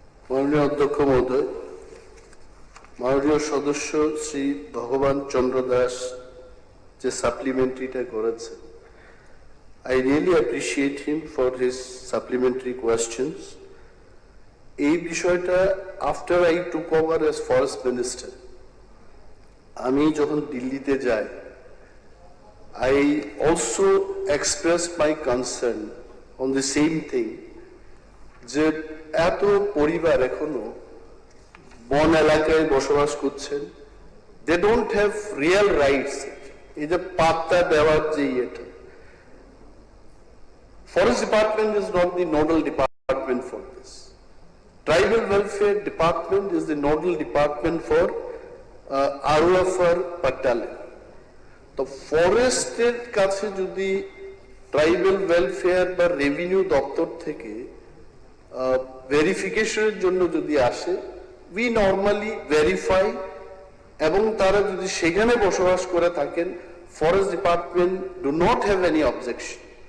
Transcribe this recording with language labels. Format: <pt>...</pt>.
<bn>মাননীয় অধ্যক্ষ মহোদয়, মাননীয় সদস্য শ্রী ভগবান চন্দ্র দাস যে সাপ্লিমেন্টারিটা করেছে,</bn> <en>I really appreciate him for his supplementary questions.</en> <bn>এই বিষয়টা</bn> <en>after I took over as forest minister,</en> <bn>আমি যখন দিল্লিতে যাই,</bn> <en>I also expressed my concern on the same thing,</en> <bn>যে এত পরিবার এখনো বন এলাকায় বসবাস করছেন,</bn> <en>they don't have real rights।</en> <bn>এই যে পাত্তা দেওয়ার যে ইয়েটা,</bn> <en>Forest Department is not the nodal department for this. Tribal Welfare Department is the nodal department for ROFR Battalion.</en> <bn>তো ফরেস্টের কাছে যদি ট্রাইবাল ওয়েলফেয়ার বা রেভিনিউ দপ্তর থেকে ভেরিফিকেশনের জন্য যদি আসে,</bn> <en>we normally verify,</en> <bn>এবং তারা যদি সেখানে বসবাস করে থাকেন,</bn> <en>Forest department do not have any objection.</en>